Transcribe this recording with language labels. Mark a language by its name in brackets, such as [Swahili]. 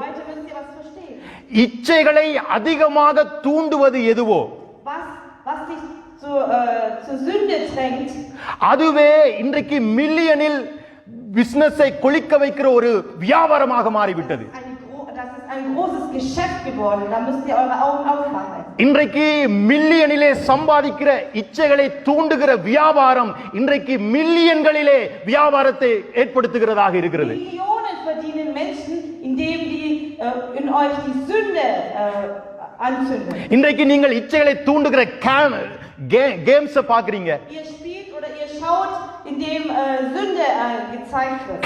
[German] Heute müsst ihr was verstehen. [Tamil] இச்சைகளை அதிகமாக தூண்டுவது எதுவோ [German] Was dich zur Sünde drängt, [Tamil] அதுவே இன்றைக்கு மில்லியனில் பிசினஸை கொளிக்க வைக்கிற ஒரு வியாபாரமாக மாறிவிட்டது. [German] das ist ein großes Geschäft geworden. Da müsst ihr eure Augen aufmachen. [Tamil] இன்றைக்கு மில்லியனிலே சம்பாதிக்கிற இச்சைகளை தூண்டுகிற வியாபாரம் இன்றைக்கு மில்லியன்களிலே வியாபாரத்தை ஏற்படுத்துகிறதாக இருக்கிறது. [German] Millionen verdienen Menschen, indem die in euch die Sünde anzünden. [Tamil] இன்றைக்கு நீங்கள் இச்சைகளை தூண்டுகிற கேம்ஸ் பாக்குறீங்க. [German] Ihr spielt oder ihr schaut, indem Sünde gezeigt wird.